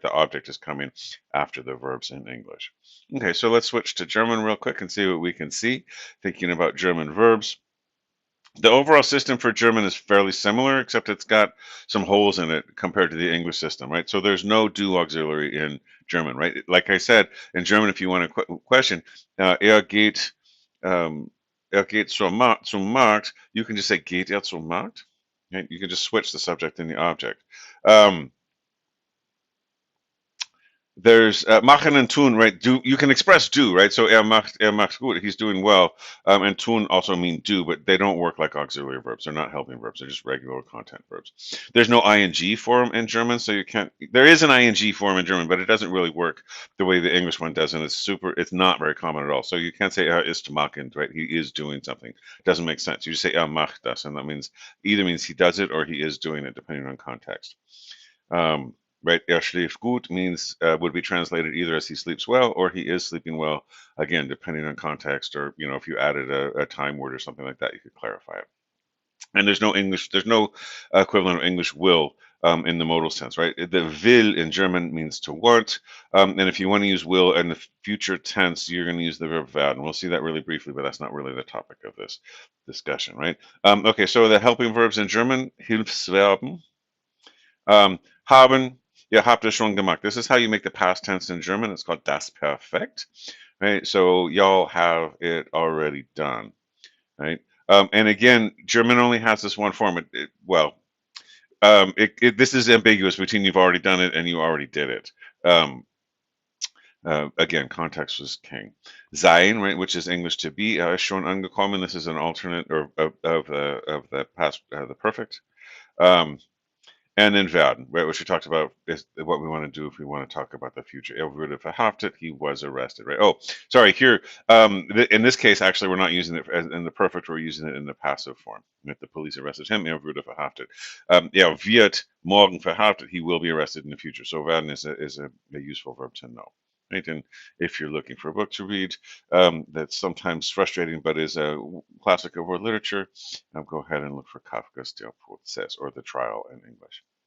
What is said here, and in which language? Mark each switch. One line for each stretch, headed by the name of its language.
English: The object is coming after the verbs in English. Okay, so let's switch to German real quick and see what we can see. Thinking about German verbs. The overall system for German is fairly similar, except it's got some holes in it compared to the English system, right? So there's no do auxiliary in German, right? Like I said, in German, if you want to question, geht, um, geht zum Markt, you can just say geht zum Markt. Right? You can just switch the subject and the object. There's machen and tun, right? Do you can express do, right? So er macht gut, he's doing well, and tun also mean do, but they don't work like auxiliary verbs. They're not helping verbs. They're just regular content verbs. There's no ing form in German, so you can't. There is an ing form in German, but it doesn't really work the way the English one does, and it's not very common at all. So you can't say er ist machen, right? He is doing something. It doesn't make sense. You just say er macht das, and that means either means he does it or he is doing it, depending on context. Um, right, er schläft gut means would be translated either as he sleeps well or he is sleeping well. Again, depending on context, or if you added a time word or something like that, you could clarify it. And there's no equivalent of English will in the modal sense, right? The will in German means to want, and if you want to use will in the future tense, you're going to use the verb werden. And we'll see that really briefly, but that's not really the topic of this discussion, right? Okay, so the helping verbs in German, Hilfsverben.
German: Haben, ihr habt es schon gemacht.
English: This is how you make the past tense in German. It's called das Perfekt, right? So y'all have it already done, right? And again, German only has this one form. This is ambiguous between you've already done it and you already did it. Again, context was king. Sein, right, which is English to be, schon angekommen. This is an alternate of the past, the perfect. And then werden, right, which we talked about is what we want to do if we want to talk about the future. Er wurde verhaftet, he was arrested, right? Oh, sorry, here, in this case, actually, we're not using it in the perfect, we're using it in the passive form. If the police arrested him, er wurde verhaftet. Wird morgen verhaftet, he will be arrested in the future. So werden is a useful verb to know. Right? And if you're looking for a book to read that's sometimes frustrating but is a classic of world literature, go ahead and look for Kafka's Der Prozess or The Trial in English.